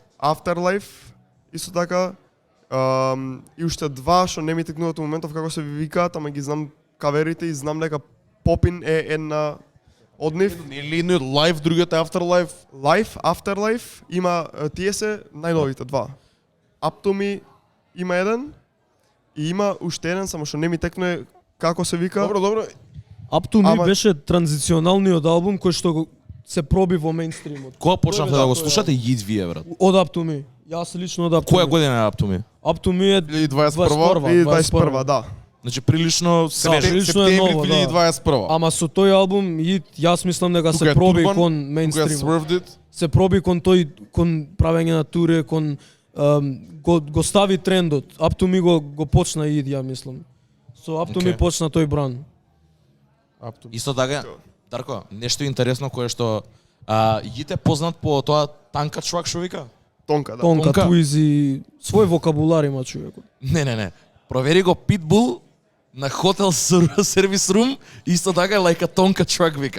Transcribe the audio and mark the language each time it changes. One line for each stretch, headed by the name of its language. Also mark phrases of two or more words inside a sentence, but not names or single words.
Macedonian: Afterlife, исто така, и уште два што не ми текнуваат во моментов како се викаат, ама ги знам каверите и знам дека Попин е една од нив. Нели едно Live, другиот е Afterlife. Life, Afterlife, има тие се најновите два. Up to Me има еден и има уште еден, само што не ми текне како се вика. Добро. Up to Me Ама- беше транзиционалниот албум кој што се проби во мејнстримот. Кога почнавте да го Тоа е. слушате Јид вие, брат? Од Up to Me. Јас лично од Up to Која Me. година е Up to Me? Up to Me е 2021, 2021, да. Значи прилично свеж. прилично е Септември ново, да. 2021. Ама со тој албум јас мислам дека Тука се е проби Turban, кон Тука е мејнстрим. Swerved It. Се проби кон правење на туре, кон го стави трендот. Up to Me го почна Ид, ја мислам. Со Up to Me Окей. почна тој бран. Исто така, Дарко, нешто интересно кое што Јид е познат по тоа танка чувак што вика? Тонка, да. Тонка, Тонка. туизи, свој вокабулар има човекот. Не. Провери го Pitbull на хотел сервис рум, исто така лајка тонка truck вика.